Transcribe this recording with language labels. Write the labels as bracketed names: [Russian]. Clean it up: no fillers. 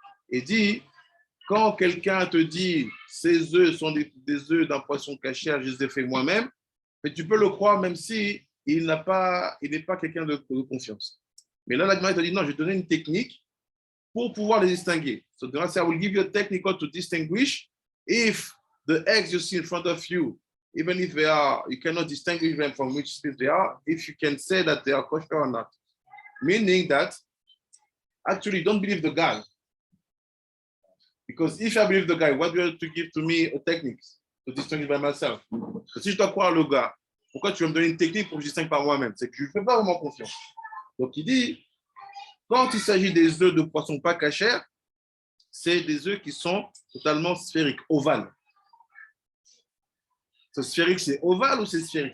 [French] Et dit, quand quelqu'un te dit ces œufs sont des œufs d'un poisson cachère, je les ai fait moi-même, mais tu peux le croire même si il n'est pas quelqu'un de confiance. Mais là, la Gemara te dit non, je vais te donner une technique pour pouvoir les distinguer. [English] So the Gemara I will give you a technique to distinguish if the eggs you see in front of you, even if they are, you cannot distinguish them from which species they are, if you can say that they are kosher or not. Meaning that actually don't believe the guy. Because if I believe the guy, what do you have to give to me a technique to distinguish by myself? [French] Parce que si je dois croire le gars, pourquoi tu vas me donner une technique pour que je distingue par moi-même? C'est que je ne fais pas vraiment confiance. Donc il dit, quand il s'agit des œufs de poisson pas cachers, c'est des œufs qui sont totalement sphériques, ovales. So, sphérique, c'est ovale ou c'est sphérique?